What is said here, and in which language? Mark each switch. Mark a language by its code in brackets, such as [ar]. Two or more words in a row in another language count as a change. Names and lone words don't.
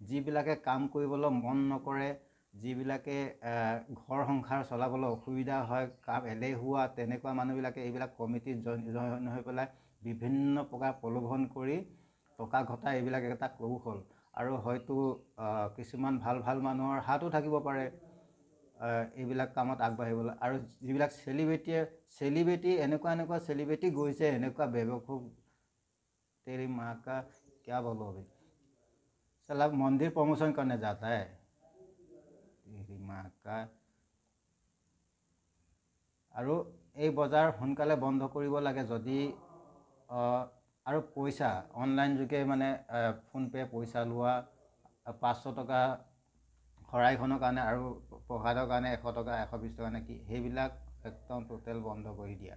[as] যিবিলাকে কাম কৰিবলৈ মন নকৰে, যিবিলাকে ঘৰ সংসাৰ চলাবলৈ অসুবিধা হয়, কাম এলেহুৱা, তেনেকুৱা মানুহবিলাকে এইবিলাক কমিটিত জইন হৈ পেলাই বিভিন্ন প্ৰকাৰ প্ৰলোভন কৰি টকা ঘটা এইবিলাক এটা কৌশল। আৰু হয়তো কিছুমান ভাল ভাল মানুহৰ হাতো থাকিব পাৰে এইবিলাক কামত আগবাঢ়িবলৈ। আৰু যিবিলাক চেলিব্ৰিটি এনেকুৱা চেলিব্ৰিটি গৈছে, এনেকুৱা বেবকূফ, [hi] तेरी माँ का क्या बोलो अभी, साला मंदिर प्रमोशन करने जाता है, तेरी माँ का। [as] আৰু এই বজাৰ সোনকালে বন্ধ কৰিব লাগে। যদি আৰু পইচা অনলাইন যোগে মানে ফোনপে' পইচা লোৱা, 500 টকা শৰাইখনৰ কাৰণে আৰু প্ৰসাদৰ কাৰণে 100 টকা 120 টকা নে কি, সেইবিলাক একদম টোটেল বন্ধ কৰি দিয়া।